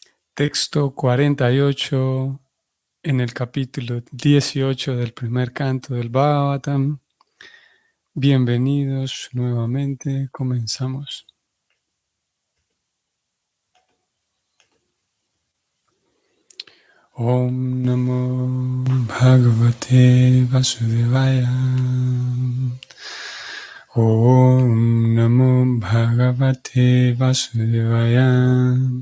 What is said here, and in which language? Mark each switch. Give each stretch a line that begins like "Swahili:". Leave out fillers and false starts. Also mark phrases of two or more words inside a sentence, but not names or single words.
Spanish: Texto 48 en el capítulo 18 del primer canto del Bhagavatam. Bienvenidos nuevamente, comenzamos.
Sanskrit: ॐ नमो भगवते वासुदेवाय. ॐ नमो भगवते वासुदेवाय.